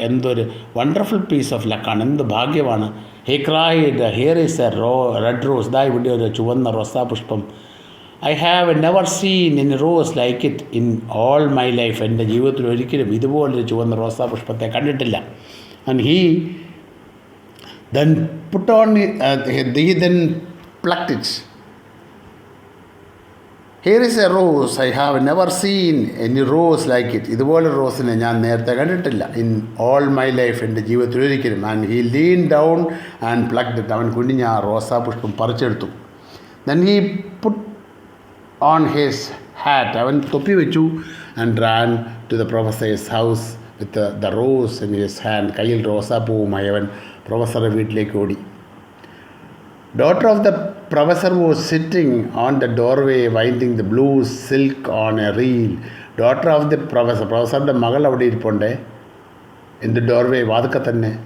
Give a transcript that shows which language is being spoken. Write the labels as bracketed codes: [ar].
[en] എന്തൊരു wonderful piece of ലക്കാണ്, [ml] എന്ത് ഭാഗ്യമാണ്. [en] He cried, here is a red rose. [ml] ദാ ഇവിടെ ഒരു ചുവന്ന റോസാപുഷ്പം. [en] I have never seen in rose like it in all my life. [ml] എൻ്റെ ജീവിതത്തിൽ ഒരിക്കലും ഇതുപോലൊരു ചുവന്ന റോസാപുഷ്പത്തെ കണ്ടിട്ടില്ല. [en] And he then put on he then plucked it. Here is a rose. I have never seen any rose like it. [ml] ഇതുപോലെ റോസിനെ ഞാൻ നേരത്തെ കണ്ടിട്ടില്ല. [en] in all my life, [ml] എൻ്റെ ജീവിതത്തിൽ ഒരിക്കലും. [en] And he lean down and plucked it. [ml] അവൻ കുനിഞ്ഞ ആ റോസാപുഷ്പം പറിച്ചെടുത്തു. [en] then he put on his hat. [ml] അവൻ തൊപ്പി വെച്ചു. [en] and ran to the professor's house with the rose in his hand. [ml] കയ്യിൽ റോസാപ്പൂവുമായി അവൻ പ്രൊഫസറുടെ വീട്ടിലേക്ക് ഓടി. [en] Daughter of the professor was sitting on the doorway winding the blue silk on a reel. [ml] Daughter of the പ്രൊഫസറുടെ മകൾ അവിടെ ഇരിപ്പുണ്ട്. [en] in the doorway, [ml] വാതുക്കെ തന്നെ.